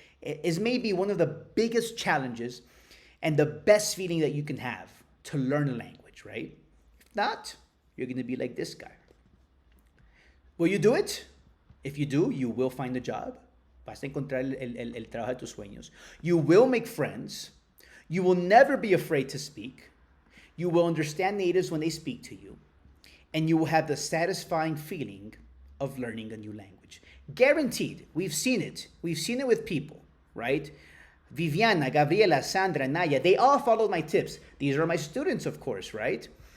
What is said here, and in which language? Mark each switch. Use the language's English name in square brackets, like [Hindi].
[English] It's maybe one of the biggest challenges and the best feeling that you can have to learn a language, right? If not, you're going to be like this guy. Will you do it? If you do, you will find a job. [Spanish] Vas a encontrar el trabajo de tus sueños. [English] You will make friends. You will never be afraid to speak. You will understand natives when they speak to you. And you will have the satisfying feeling of learning a new language. Guaranteed. We've seen it. We've seen it with people, right? Viviana, Gabriela, Sandra, Naya, they all followed my tips. These are my students, of course, right?